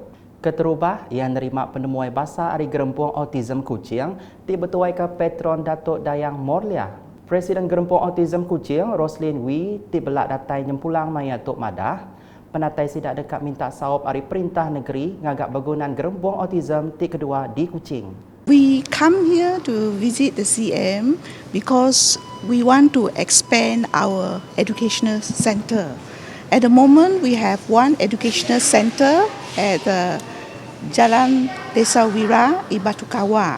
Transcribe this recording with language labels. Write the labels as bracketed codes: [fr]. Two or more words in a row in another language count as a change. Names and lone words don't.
[iba] Keterubah yang nerima penemuai bahasa Hari Gerempuang Autism Kuching dibetuai ke Patron Datuk Dayang Morlia. Presiden Gerempuang Autism Kuching, Roslyn Wee, tibelak datai nyempulang maya Tok Madah. Penatai sidak dekat minta sawab hari perintah negeri ngagak bangunan Gerempuang Autism ti kedua di Kuching. [en] We come here to visit the CM because we want to expand our educational center. At the moment, we have one educational center at Jalan Desa Wira, Ibatukawa.